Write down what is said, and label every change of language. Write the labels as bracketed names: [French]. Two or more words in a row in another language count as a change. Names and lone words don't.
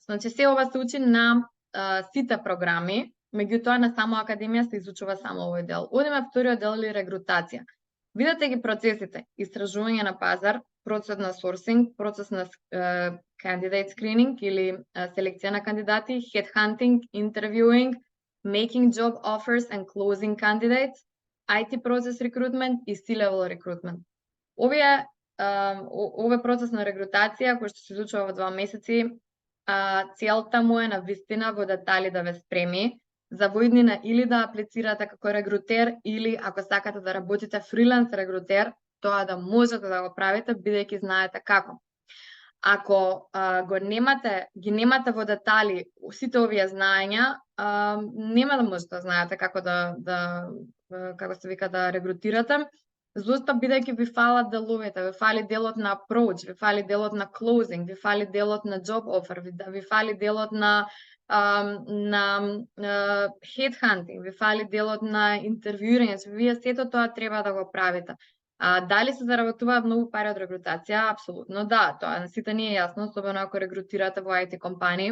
[Macedonian] Значи се ова се учи на сите програми, меѓутоа на само академија се изучува само овој дел. Одиме вториот дел или регрутација. Видете ги процесите: истражување на пазар, процес на сорсинг, процес на [English] candidate screening [Macedonian] или селекција на кандидати, [English] headhunting, interviewing, making job offers and closing candidates, IT process recruitment и C-level recruitment. [Macedonian] Овој процес на регрутација, кој што се изучува во 2 месеци, целта му е на вистина во детали да ве спреми за во иднина или да аплицирате како регрутер, или ако сакате да работите фриленс регрутер, тоа да можете да го правите, бидејќи знаете како. Ако ги немате во детали сите овие знаења, нема да можете да знаете како како се вика да регрутирате. Зошто? Бидејќи ви фалат деловите, ви фали делот на approach, ви фали делот на closing, ви фали делот на [English] job offer, [Macedonian] ви фали делот на headhunting, ви фали делот на интервјуирање. Вие сето тоа треба да го правите. Дали се заработуваат многу пари од регрутација? Апсолутно да, тоа на сите ни е јасно, особено ако регрутирате во IT компании.